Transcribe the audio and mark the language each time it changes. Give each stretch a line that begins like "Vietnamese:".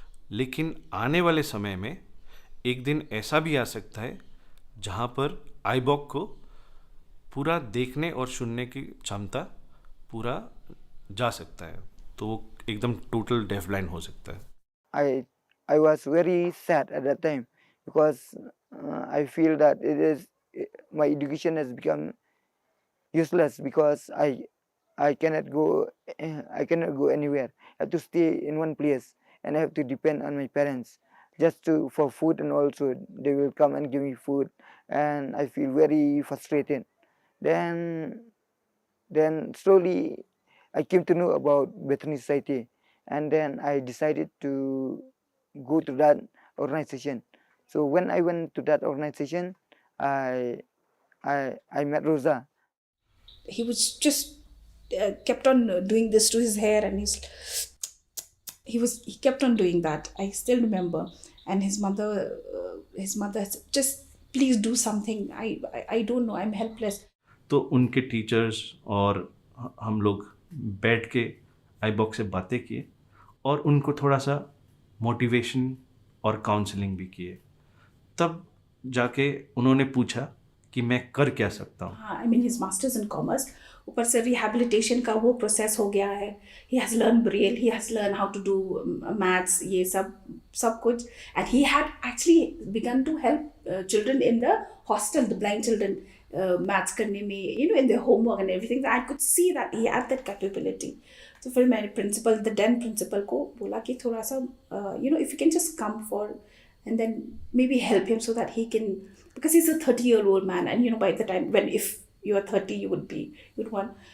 Hindi: लेकिन आने वाले समय में एक दिन ऐसा भी आ सकता है जहाँ पर आईबॉक को पूरा देखने और सुनने की क्षमता पूरा जा सकता है, तो वो एकदम टोटल डेफ ब्लाइंड हो सकता है।
English: I was very sad at that time because I feel that my education has become useless because I cannot go anywhere. I have to stay in one place and I have to depend on my parents just for food, and also they will come and give me food, and I feel very frustrated. Then slowly I came to know about Bethany Society, and then I decided to go to that organization. So when I went to that organization, I met Rosa. He was just kept on doing this to his hair, and he kept on doing that. I still remember. And his mother said, just please do something. I don't know, I'm helpless.
Hindi: तो उनके teachers और हम लोग बैठ के आईबॉक से बातें किए और उनको थोड़ा सा मोटिवेशन और काउंसलिंग भी किए। तब जाके उन्होंने पूछा कि मैं कर क्या सकता हूँ। हाँ,
English: I mean his masters in commerce,
Hindi: ऊपर से रिहेबिलिटेशन का वो प्रोसेस हो गया है।
English: He has learned braille, he has learned how to do maths,
Hindi: ये सब कुछ,
English: and he had actually begun to help children in the hostel, the blind children, maths
Hindi: करने में,
English: in their homework and everything. I could see that he had that capability. So
Hindi: फिर मैंने
English: principal, the then principal
Hindi: को बोला कि थोड़ा सा,
English: if you can just come for and then maybe help him so that he can, because he's a 30-year-old man, and by the time if you are 30 you'd want.